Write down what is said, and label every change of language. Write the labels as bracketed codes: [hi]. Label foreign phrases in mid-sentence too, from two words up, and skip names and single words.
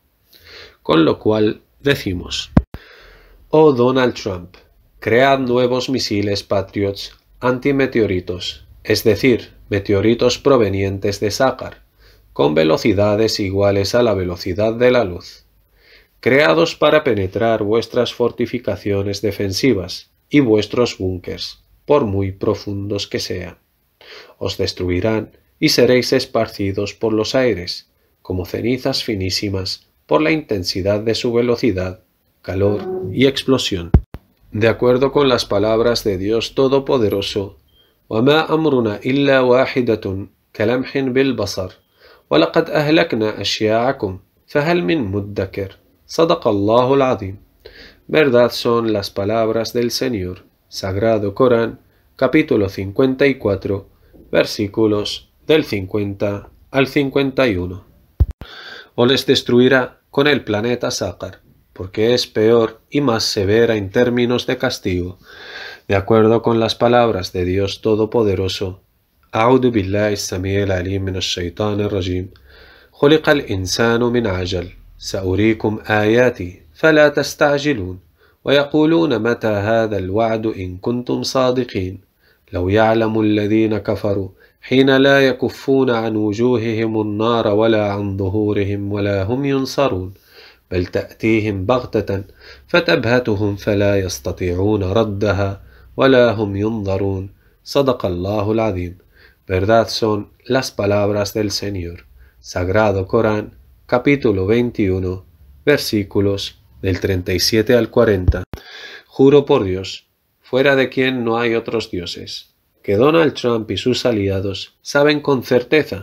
[es] Con lo cual decimos: oh Donald Trump, cread nuevos misiles Patriots antimeteoritos, es decir, meteoritos provenientes de Sácar, con velocidades iguales a la velocidad de la luz, creados para penetrar vuestras fortificaciones defensivas y vuestros búnkers, por muy profundos que sean. Os destruirán y seréis esparcidos por los aires, como cenizas finísimas, por la intensidad de su velocidad, calor y explosión. De acuerdo con las palabras de Dios Todopoderoso, [ar] وَمَا أَمْرُنَا إِلَّا وَاحِدَةٌ كَلَمْحٍ بِالْبَصَرِ وَلَقَدْ أَهْلَكْنَا أَشْيَاعَكُمْ فَهَلْ مِن مُدَّكِرٍ صدق الله العظيم. [es] Verdad son las palabras del Señor, Sagrado Corán, capítulo 54, versículos del 50 al 51. O les destruirá con el planeta Sácar, porque es peor y más severa en términos de castigo, de acuerdo con las palabras de Dios Todopoderoso. [ar] أعوذ بالله السميع العليم من الشيطان الرجيم خلق الإنسان من عجل سأريكم آياتي فلا تستعجلون ويقولون متى هذا الوعد إن كنتم صادقين لو يعلم الذين كفروا حين لا يكفون عن وجوههم النار ولا عن ظهورهم ولا هم ينصرون بل تأتيهم بغتة فتبهتهم فلا يستطيعون ردها ولا هم ينظرون صدق الله العظيم. [es] Verdad son las palabras del Señor. Sagrado Corán, capítulo 21, versículos del 37 al 40. Juro por Dios, fuera de quien no hay otros dioses, que Donald Trump y sus aliados saben con certeza